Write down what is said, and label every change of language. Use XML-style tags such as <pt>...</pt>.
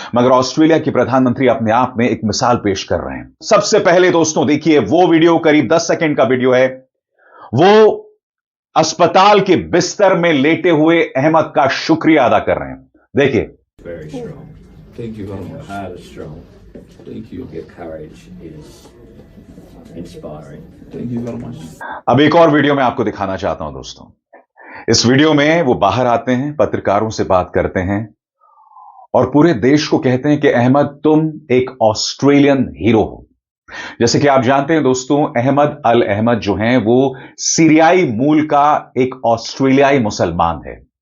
<hi>मगर ऑस्ट्रेलिया के प्रधानमंत्री अपने आप में एक मिसाल पेश कर रहे हैं। सबसे पहले दोस्तों देखिए वो वीडियो, करीब 10 सेकंड का वीडियो है। वो अस्पताल के बिस्तर में लेटे हुए अहमद का शुक्रिया अदा कर रहे हैं। देखिए।</hi> <en>Very strong. Thank you very Your much. heart is strong. Thank you. Your courage is inspiring. Thank you very much.</en> <hi>अब एक और वीडियो मैं आपको दिखाना चाहता हूं दोस्तों। इस वीडियो में वो बाहर आते हैं, पत्रकारों से बात करते हैं और पूरे देश को कहते हैं कि अहमद तुम एक ऑस्ट्रेलियन हीरो हो। जैसे कि आप जानते हैं दोस्तों, अहमद अल अहमद जो हैं वो सीरियाई मूल का एक ऑस्ट्रेलियाई मुसलमान है।</hi>